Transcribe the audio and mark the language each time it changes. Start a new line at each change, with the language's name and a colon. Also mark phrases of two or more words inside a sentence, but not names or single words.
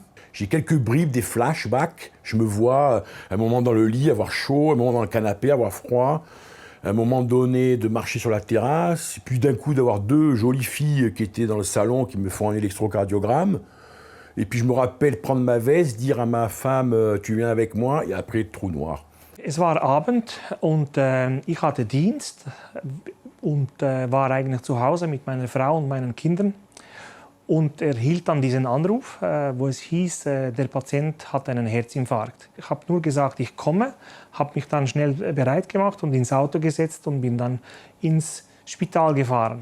French: J'ai quelques bribes, des flashbacks. Je me vois un moment dans le lit avoir chaud, un moment dans le canapé avoir froid, un moment donné de marcher sur la terrasse, puis d'un coup d'avoir 2 jolies filles qui étaient dans le salon qui me font un électrocardiogramme. Et puis je me rappelle prendre ma veste, dire à ma femme « tu viens avec moi » et après trou noir.
German: Es war Abend und ich hatte Dienst und war eigentlich zu Hause mit meiner Frau und meinen Kindern und erhielt dann diesen Anruf, wo es hieß, der Patient hat einen Herzinfarkt. Ich habe nur gesagt, ich komme, habe mich dann schnell bereit gemacht und ins Auto gesetzt und bin dann ins Spital gefahren.